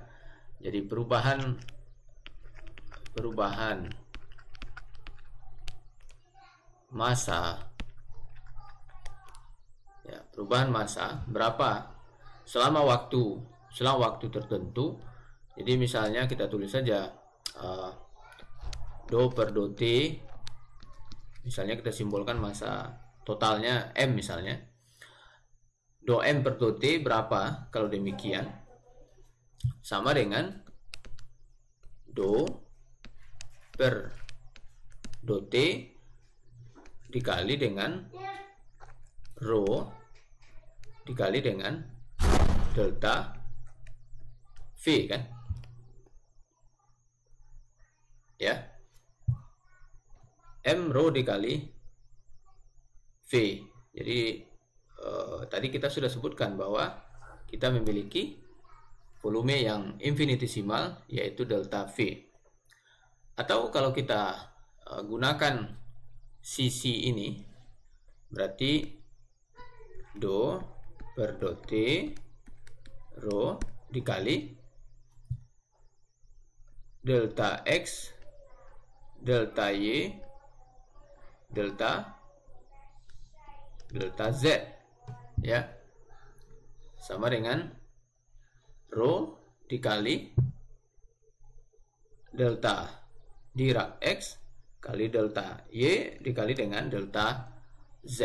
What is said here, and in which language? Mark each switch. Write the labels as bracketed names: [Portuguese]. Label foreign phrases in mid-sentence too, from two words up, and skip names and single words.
[Indonesian] Jadi perubahan massa ya, perubahan massa berapa selama waktu tertentu. Jadi misalnya kita tulis saja do per do T, misalnya kita simbolkan massa totalnya M misalnya, do M per do T berapa? Kalau demikian sama dengan do per do T dikali dengan rho dikali dengan delta V kan ya, M rho dikali V. Jadi tadi kita sudah sebutkan bahwa kita memiliki volume yang infinitesimal, yaitu delta V. Atau kalau kita gunakan sisi ini, berarti do per do T rho dikali delta X delta Y delta Z, ya, sama dengan rho dikali delta Dirac X kali delta Y dikali dengan delta Z.